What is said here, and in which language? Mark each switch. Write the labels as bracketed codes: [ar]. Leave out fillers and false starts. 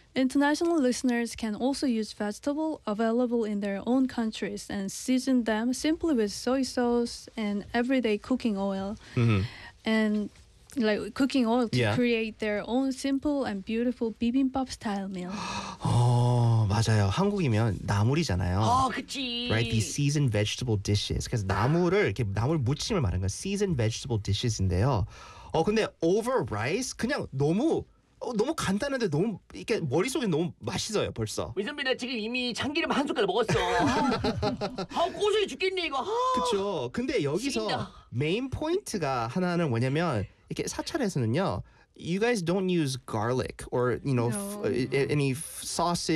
[en] International listeners can also use vegetables available in their own countries and season them simply with soy sauce and everyday cooking oil. Mm-hmm. And like cooking oil to yeah. create their own simple and beautiful bibimbap style meal. [ko] 맞아요. 한국이면 나물이잖아요. 아, 그치. [en] Right, these seasoned vegetable dishes. [ko] 그래서 나물을 이렇게 나물 무침을 말하는 건 [en] seasoned vegetable dishes [ko] 인데요. 어 근데 [en] over rice [ko] 그냥 너무 간단한데 너무 이렇게 머릿속에 너무 맛있어요 벌써. 이 선배 나 지금 이미 참기름 한 숟가락 먹었어. 아 고소해 죽겠네 이거. 그렇죠. 근데 여기서 메인 포인트가 하나는 뭐냐면 이렇게 사찰에서는요 [en] you guys don't use garlic or, you know, no. any sauces.